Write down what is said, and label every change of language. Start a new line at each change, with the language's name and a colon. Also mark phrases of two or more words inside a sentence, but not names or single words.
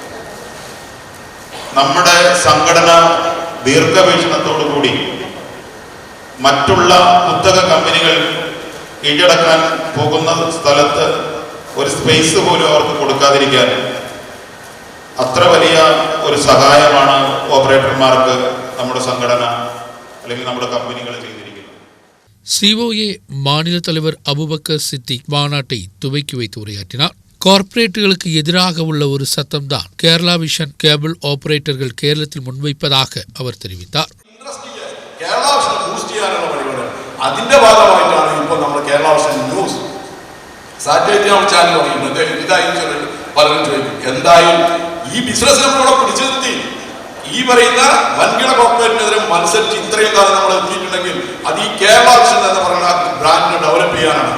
Malayalam: നമ്മുടെ സംഘടന ദീർഘവീക്ഷണത്തോടുകൂടി മറ്റുള്ള കുത്തക കമ്പനികൾ കീഴടക്കാൻ പോകുന്ന സ്ഥലത്ത് ഒരു സ്പേസ് പോലും അവർക്ക് കൊടുക്കാതിരിക്കാൻ അത്ര വലിയ ഒരു സഹായമാണ് ഓപ്പറേറ്റർമാർക്ക് നമ്മുടെ സംഘടന അല്ലെങ്കിൽ നമ്മുടെ കമ്പനികൾ ചെയ്തിരിക്കുന്നത്.
Tamil: சிஓஏ மாநில தலைவர் அபுபக்கர் சித்திக் மாநாட்டை துவக்கி வைத்து உரையாற்றினார். கார்ப்பரேட்டுகளுக்கு எதிராக உள்ள ஒரு சத்தம்தான் கேரளா விஷன் கேபிள் ஆபரேட்டர்கள் கேரளத்தில் முன்வைப்பதாக அவர் தெரிவித்தார்.
Malayalam: അതിന്റെ ഭാഗമായിട്ടാണ് ഇപ്പോൾ നമ്മൾ കേരള വിഷൻ ന്യൂസ് സാറ്റലൈറ്റ് ചാനൽ പറയുന്നത്. ഇതായി പലരും ചോദിക്കും, എന്തായാലും ഈ ബിസിനസ് നമ്മളിവിടെ പിടിച്ചു നിർത്തി ഈ പറയുന്ന വൻകിട കോർപ്പറേറ്റിനെതിരെ മത്സരിച്ച് ഇത്രയും കാലം നമ്മൾ എത്തിയിട്ടുണ്ടെങ്കിൽ അത് ഈ കേരള വിഷൻ എന്ന് പറയുന്ന ബ്രാൻഡിനെ ഡെവലപ്പ് ചെയ്യാനാണ്.